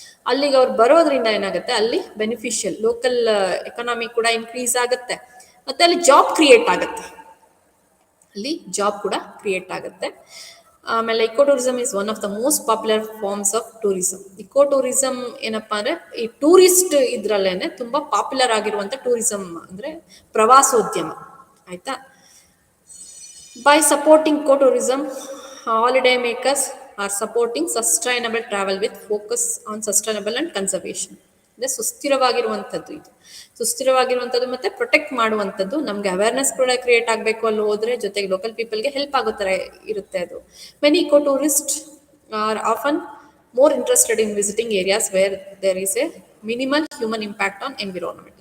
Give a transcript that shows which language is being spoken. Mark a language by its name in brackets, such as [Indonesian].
[Kannada] ಅಲ್ಲಿಗೆ ಅವ್ರು ಬರೋದ್ರಿಂದ ಏನಾಗುತ್ತೆ, ಅಲ್ಲಿ ಬೆನಿಫಿಷಿಯಲ್ ಲೋಕಲ್ ಎಕನಾಮಿ ಕೂಡ ಇನ್ಕ್ರೀಸ್ ಆಗುತ್ತೆ, ಮತ್ತೆ ಅಲ್ಲಿ ಜಾಬ್ ಕ್ರಿಯೇಟ್ ಆಗುತ್ತೆ, ಅಲ್ಲಿ ಜಾಬ್ ಕೂಡ ಕ್ರಿಯೇಟ್ ಆಗುತ್ತೆ. [English] ಆಮೇಲೆ ecotourism is one of the most popular forms of tourism. [Kannada] Eco tourism ಏನಪ್ಪಾ ಅಂದ್ರೆ ಈ ಟೂರಿಸ್ಟ್ ಇದ್ರಲ್ಲೇನೆ ತುಂಬಾ ಪಾಪ್ಯುಲರ್ ಆಗಿರುವಂತ ಟೂರಿಸಮ್ ಅಂದ್ರೆ ಪ್ರವಾಸೋದ್ಯಮ. ಆಯ್ತಾ? [English] By supporting ecotourism, holiday makers are supporting sustainable travel with focus on sustainable and conservation. [Kannada] ಅಂದರೆ ಸುಸ್ಥಿರವಾಗಿರುವಂಥದ್ದು ಇದು. ಸುಸ್ಥಿರವಾಗಿರುವಂಥದ್ದು ಮತ್ತು ಪ್ರೊಟೆಕ್ಟ್ ಮಾಡುವಂಥದ್ದು. ನಮಗೆ ಅವೇರ್ನೆಸ್ ಕೂಡ ಕ್ರಿಯೇಟ್ ಆಗಬೇಕು ಅಲ್ಲಿ ಹೋದರೆ, ಜೊತೆಗೆ ಲೋಕಲ್ ಪೀಪಲ್ಗೆ ಹೆಲ್ಪ್ ಆಗೋ ಥರ ಇರುತ್ತೆ ಅದು. [English] Many ecotourist are often more interested in visiting areas where there is a minimal human impact on environment.